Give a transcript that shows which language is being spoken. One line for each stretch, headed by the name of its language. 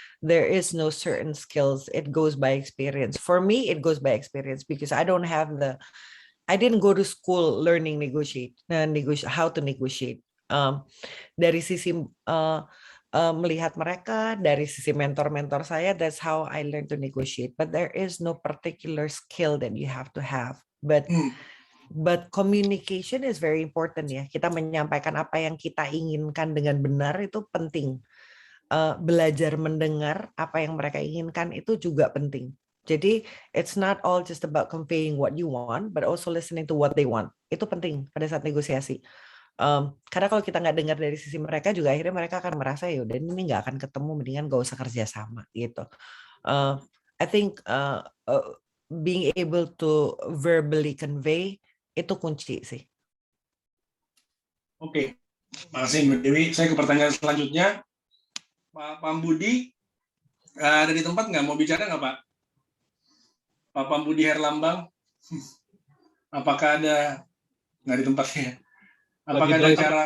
English: There is no certain skills. It goes by experience. For me, it goes by experience because I didn't go to school learning how to negotiate.
Indonesian: Dari sisi melihat mereka, dari sisi mentor-mentor saya,
English: that's how I learned to negotiate. But there is no particular skill that you have to have. But But communication is very important ya.
Indonesian: Kita menyampaikan apa yang kita inginkan dengan benar itu penting. Belajar mendengar apa yang mereka inginkan itu juga penting. Jadi
English: it's not all just about conveying what you want, but also listening to what they want.
Indonesian: Itu penting pada saat negosiasi. Karena kalau kita nggak dengar dari sisi mereka juga akhirnya mereka akan merasa ya udah ini nggak akan ketemu, mendingan gak usah kerja sama gitu.
English: I think being able to verbally convey
Indonesian: itu kunci sih. Oke, makasih Mbak Dewi. Saya ke pertanyaan selanjutnya. Pak Pambudi, ada di tempat nggak? Mau bicara nggak Pak? Pak Pambudi Herlambang, apakah ada, nggak di tempatnya? Apakah ada cara?